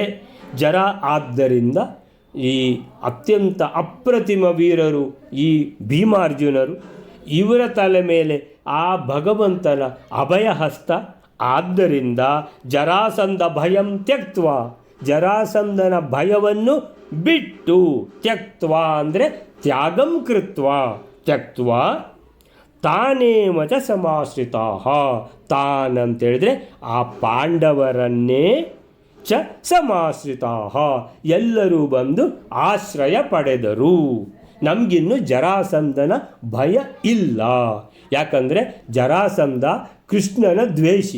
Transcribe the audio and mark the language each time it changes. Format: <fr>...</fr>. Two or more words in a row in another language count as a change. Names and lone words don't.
<kn>ಆದ್ದರಿಂದ ಈ ಅತ್ಯಂತ ಅಪ್ರತಿಮ ವೀರರು ಈ ಭೀಮಾರ್ಜುನರು, ಇವರ ತಲೆ ಮೇಲೆ ಆ ಭಗವಂತನ ಅಭಯಹಸ್ತ. ಆದ್ದರಿಂದ</kn> <sa>ಜರಾಸಂಧ ಭಯಂ ತ್ಯಕ್ತ್ವ,</sa> <kn>ಜರಾಸಂಧನ ಭಯವನ್ನು ಬಿಟ್ಟು, ತ್ಯಕ್ತ್ವ ಅಂದರೆ</kn> <sa>ತ್ಯಾಗಂ ಕೃತ್ವ, ತ್ಯಕ್ತ್ವ ತಾನೇವ ಚ ಸಮಾಶ್ರಿತಾ,</sa> <kn>ತಾನಂತೇಳಿದರೆ ಆ ಪಾಂಡವರನ್ನೇ</kn> <sa>ಚ ಸಮಾಶ್ರಿತಾ,</sa> <kn>ಎಲ್ಲರೂ ಬಂದು ಆಶ್ರಯ ಪಡೆದರು. ನಮಗಿನ್ನು ಜರಾಸಂಧನ ಭಯ ಇಲ್ಲ. ಯಾಕಂದರೆ ಜರಾಸಂಧ ಕೃಷ್ಣನ ದ್ವೇಷಿ.</kn>